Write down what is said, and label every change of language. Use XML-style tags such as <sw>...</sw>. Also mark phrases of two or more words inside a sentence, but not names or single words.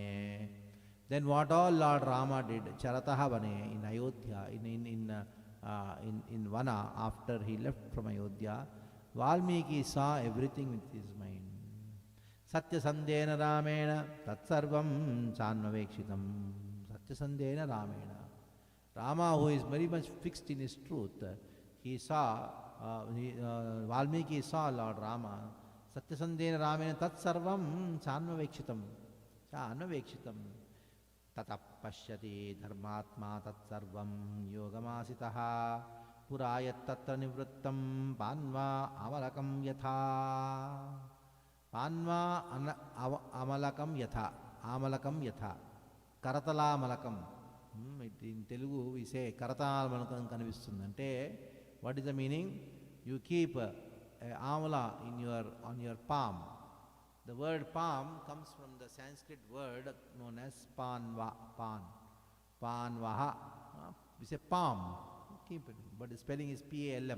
<en>Then what all Lord Rama did, Charatahavane, in Ayodhya, in Vana, after he left from Ayodhya, Valmiki saw everything with his mind.</en> <sa>Satyasandena Ramena Tatsarvam Chanvavekshitam. Satyasandena Ramena.</sa> <en>Rama, who is very much fixed in his truth, he saw, Valmiki saw Lord Rama.</en> <sa>Satyasandena Ramena Tatsarvam Chanvavekshitam. Chanvavekshitam. Tatapashyati dharmatma tatsarvam yogamasitaha purayat nivrittam panva amalakam yatha. Panva amalakam yatha. Amalakam yatha. Karatala malakam.</sa> <en>In Telugu we say</en> <te>karatala malakam kanivistundante.</te> <en>What is the meaning? You keep amala on your palm. The word palm comes from the Sanskrit word known as</en> <sa>panva, panvaha.</sa> <en>We say palm, keep it, but the spelling is P-A-L-M.</en>